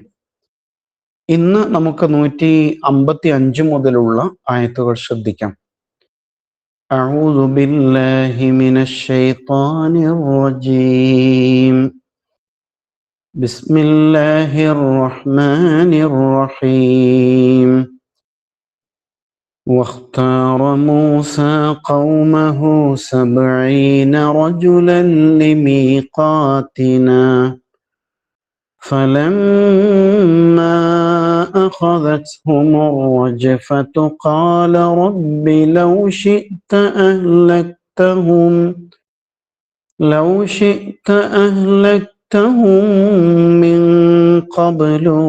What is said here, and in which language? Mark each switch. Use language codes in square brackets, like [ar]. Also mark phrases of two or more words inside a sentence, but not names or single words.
[ml] ഇന്ന് നമുക്ക് 155 മുതലുള്ള ആയത്തുകൾ ശ്രദ്ധിക്കാം. [ar] أعوذ بالله من الشيطان الرجيم. بسم الله الرحمن الرحيم. واختار موسى قومه 70 رجلا لميقاتنا فلما أخذتهم الرجفة قال رب لو شئت أهلكتهم من قبل